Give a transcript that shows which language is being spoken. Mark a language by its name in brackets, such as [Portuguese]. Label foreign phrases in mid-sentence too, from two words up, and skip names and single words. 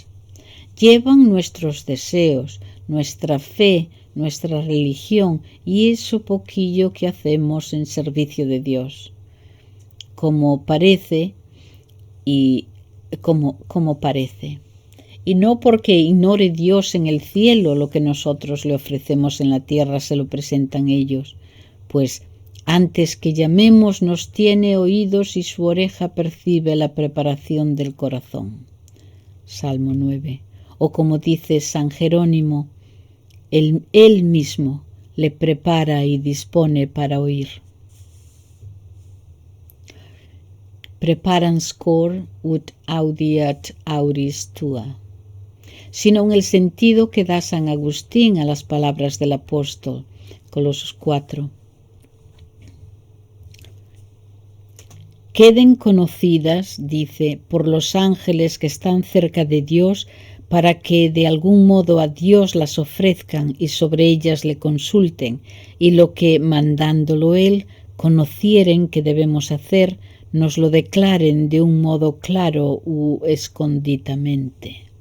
[Spanish] Llevan nuestros deseos, nuestra fe, nuestra religión y eso poquillo que hacemos en servicio de Dios, como parece, y no porque ignore Dios en el cielo lo que nosotros le ofrecemos en la tierra se lo presentan ellos, pues antes que llamemos nos tiene oídos y su oreja percibe la preparación del corazón. Salmo 9. O como dice San Jerónimo, Él mismo le prepara y dispone para oír. [Latin] Preparans cor ut audiat auris tua, [Spanish] sino en el sentido que da San Agustín a las palabras del apóstol, Colosos 4. queden conocidas, dice, por los ángeles que están cerca de Dios, para que de algún modo a Dios las ofrezcan y sobre ellas le consulten, y lo que, mandándolo Él, conocieren que debemos hacer, nos lo declaren de un modo claro u escondidamente.